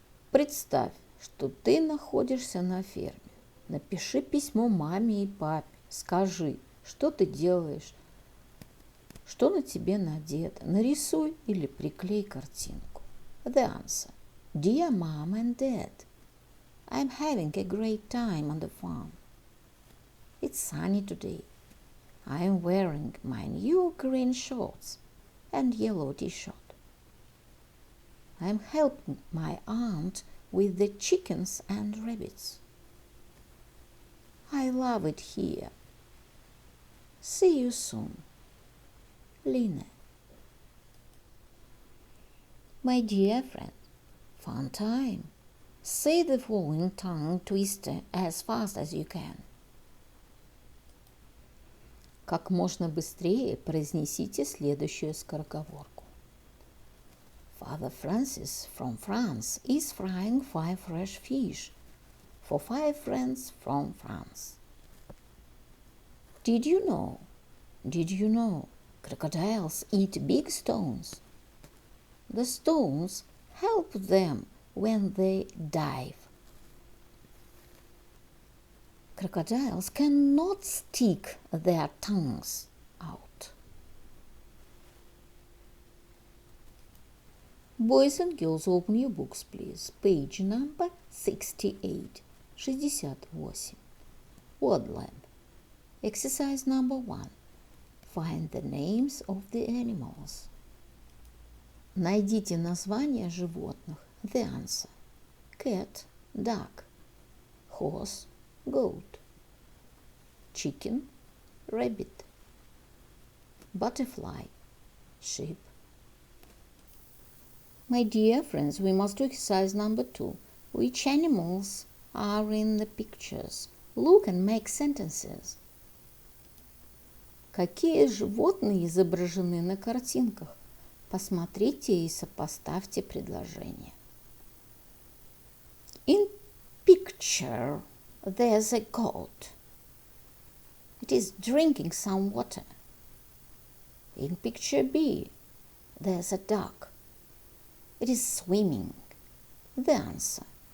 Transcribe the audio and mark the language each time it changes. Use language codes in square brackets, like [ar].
[ru] Представь, что ты находишься на ферме. Напиши письмо маме и папе. Скажи, что ты делаешь, что на тебе надето. Нарисуй или приклей картинку. [en] The answer. Dear Mom and Dad, I'm having a great time on the farm. It's sunny today. I'm wearing my new green shorts. and yellow t-shirt. I'm helping my aunt with the chickens and rabbits. I love it here. See you soon. Line. My dear friend, fun time. Say the following tongue twister as fast as you can. [ru] Как можно быстрее произнесите следующую скороговорку. [en] Father Francis from France is frying 5 fresh fish for 5 friends from France. Did you know? Crocodiles eat big stones. The stones help them when they dive. Crocodiles cannot stick their tongues out. Boys and girls, open your books, please. Page number 68. 68. Word lab. Exercise number 1. Find the names of the animals. [ru] Найдите названия животных. [en] The answer. Cat, duck. Horse, goat. Chicken, rabbit. Butterfly, sheep. My dear friends, we must do exercise number 2. Which animals are in the pictures? Look and make sentences. [ru] Какие животные изображены на картинках? Посмотрите и сопоставьте предложения. [en] In picture, there's a goat. It is drinking some water. In picture B, there's a duck. It is swimming. The answer.